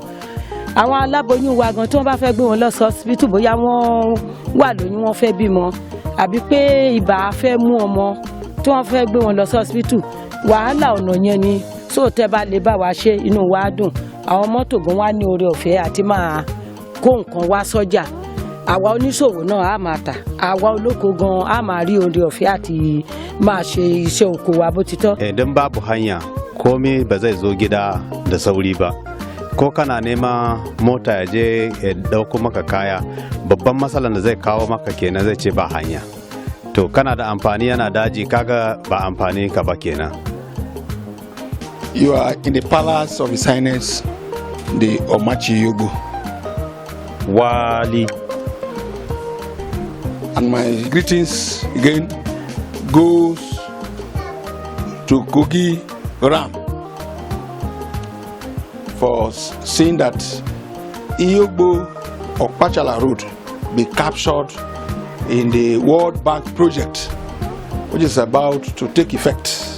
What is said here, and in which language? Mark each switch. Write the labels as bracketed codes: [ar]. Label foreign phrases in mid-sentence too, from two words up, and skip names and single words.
[yo] Àwọn aláboyún wa gan tí wọ́n bá fẹ́ gbé wọn lọ sí hospital bóyá wọ́n wà lóyún wọ́n fẹ́ bímọ àbí pé ibà fẹ́ mú ọmọ tí wọ́n fẹ́ gbé wọn lọ sí hospital, wàhálà ọ̀nà yẹn ni. So tẹ́ bá lè bá wa ṣe, inú wa dùn. Àwọn mọ́tò gan wá ní oore ọ̀fẹ́ àti máa kó nǹkan wá sọ́jà. Àwa oníṣòwò náà á máa tà, àwa olóko gan á máa rí oore ọ̀fẹ́ àti máa ṣe iṣẹ́ oko wa bó ti tọ́. [ha] Idan babu hanya komai ba zai zo gida da sauri ba. Ko kana nema mota ya je ya dauko maka kaya, babban matsalar da zai kawo maka kenan zai ce ba hanya. To kana da amfani yana daji kaga ba amfani ka ba kenan. [en] You are in the palace of His Highness the Omachi Yogo. Wali. And my greetings again goes to Kogi RAAMP for seeing that Iyogbo Okpachala Road be captured in the World Bank project, which is about to take effect.